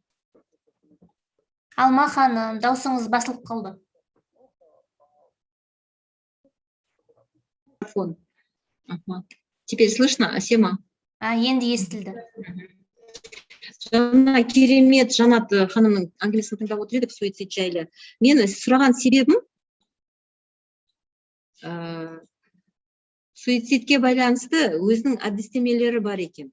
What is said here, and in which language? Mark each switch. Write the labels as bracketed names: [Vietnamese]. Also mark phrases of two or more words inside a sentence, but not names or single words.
[Kazakh] Алма ханым, даусыңыз басылып қалды. Микрофон. [Russian] Ага. Теперь слышно, Асема? [Kazakh] Енді естілді. Жаңа керемет Жанат ханымның әңгімесін тыңдап отыр едік суицид жайлы. Мені сұраған себебім суицидке байланысты өзінің әдістемелері бар екен.